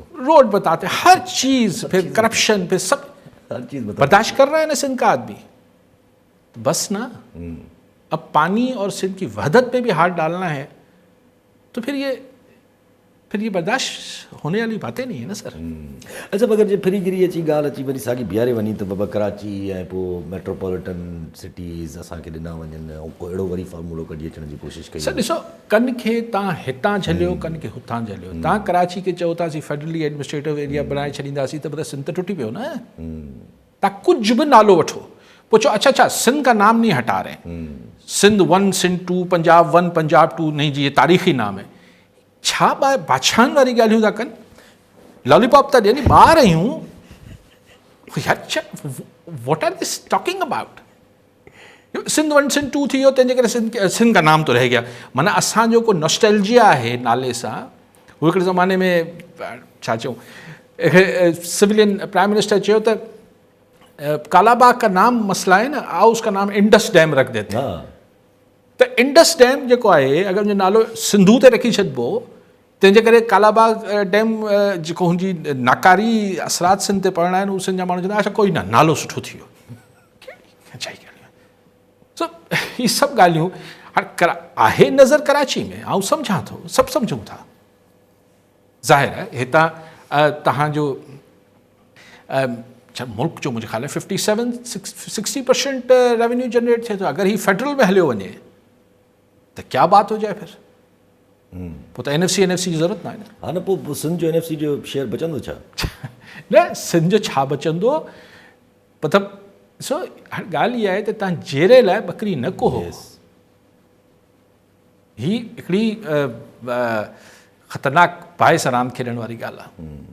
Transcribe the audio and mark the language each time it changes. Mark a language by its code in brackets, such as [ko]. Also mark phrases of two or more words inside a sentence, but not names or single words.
[ur] روڈ بتاتے ہیں، ہر چیز، پھر کرپشن، پھر سب, ہر چیز برداشت کر رہا ہے نا سندھ کا آدمی۔ تو بس نا، اب پانی اور سندھ کی وحدت پہ بھی ہاتھ ڈالنا ہے، تو پھر یہ برداشت ہونے والی باتیں نہیں ہے نا سر. اچھا, [sd] अगरि जे फिरी गिरी अची ॻाल्हि अची वरी साॻी बीहारे वञी त बाबा कराची ऐं पोइ [en] metropolitan cities [sd] असांखे ॾिना वञनि, ऐं को अहिड़ो वरी फॉर्मूलो कढी अचण जी कोशिशि कई। सर ॾिसो, कन खे तव्हां हितां झलियो, कन खे हुतां झलियो। तव्हां कराची खे चओ था असीं [en] federally administrative area [sd] बणाए छॾींदासीं, त सिंध त टुटी पियो न। तव्हां कुझु बि नालो वठो, पोइ चओ [ur] اچھا سندھ کا نام نہیں ہٹا رہے، سندھ 1 سندھ 2 پنجاب 1 پنجاب 2 نہیں جی، یہ تاریخی نام ہے. [sd] छा बादशाहनि वारी ॻाल्हियूं था कनि, लॉलीपॉप था ॾियनि, ॿार आहियूं यार, [en] What are this talking about? [sd] सिंध 1 सिंध 2 थी वियो, तंहिंजे करे [ur] سندھ کا نام تو رہ گیا. [sd] माना असांजो को नॉस्टैल्जिया आहे नाले सां। वो हिकिड़े ज़माने में छा चऊं, [en] civilian prime minister [sd] चयो त [ur] کالاباغ کا نام مسئلہ ہے نا، آؤ اس کا نام انڈس ڈیم رکھ دیتے ہیں. [sd] तो इंडस डैम जेको आहे, अगरि उनजो नालो सिंधू ते रखी छॾिबो, तंहिंजे करे कालाबाग डैम जेको हुनजी नाकारी असरात सिंध ते पवणा आहिनि, उहे सिंध जा माण्हू चवंदा अच्छा कोई न, नालो सुठो थी वियो। सो हीअ सभु ॻाल्हियूं हाणे आहे नज़र कराची में, ऐं सम्झां थो, सभु सम्झूं था। ज़ाहिर आहे हितां तव्हांजो मुल्क जो मुंहिंजे ख़्याल में 57-60% [en] revenue generate [sd] थिए थो। अगरि हीअ फेडरल में हलियो वञे त [ur] کیا بات ہو جائے پھر, [sd] पोइ त NFC जी ज़रूरत न आहे न। हा न, पोइ सिंध जो NFC जो शेयर बचंदो छा? न, सिंध जो छा बचंदो, मतिलबु ॾिसो हाणे ॻाल्हि इहा आहे त तव्हां जहिड़े लाइ ॿकरी न कोहो, ही हिकिड़ी ख़तरनाक बाहि सां रांदि खेॾण वारी ॻाल्हि आहे।